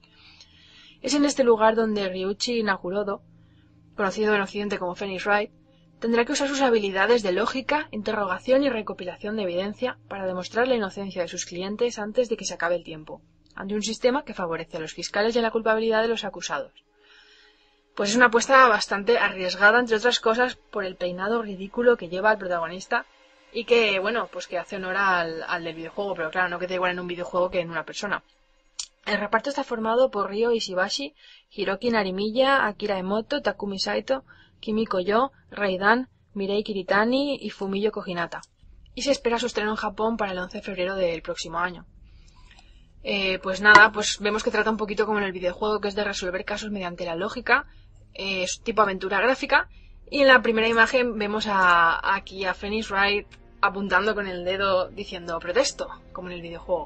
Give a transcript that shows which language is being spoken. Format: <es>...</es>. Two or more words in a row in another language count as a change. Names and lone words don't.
<es>Es en este lugar donde Ryuichi Nagurodo, conocido en Occidente como Phoenix Wright, tendrá que usar sus habilidades de lógica, interrogación y recopilación de evidencia para demostrar la inocencia de sus clientes antes de que se acabe el tiempo, ante un sistema que favorece a los fiscales y a la culpabilidad de los acusados. Pues es una apuesta bastante arriesgada, entre otras cosas, por el peinado ridículo que lleva el protagonista y que, bueno, pues que hace honor al del videojuego, pero claro, no queda igual en un videojuego que en una persona. El reparto está formado por Ryo Ishibashi, Hiroki Narimiya, Akira Emoto, Takumi Saito, Kimiko Yo, Reidan, Mirei Kiritani y Fumiyo Kojinata. Y se espera su estreno en Japón para el 11 de febrero del próximo año. Pues nada, pues vemos que trata un poquito como en el videojuego, que es de resolver casos mediante la lógica, es tipo aventura gráfica, y en la primera imagen vemos aquí a Phoenix Wright apuntando con el dedo diciendo protesto, como en el videojuego.</es>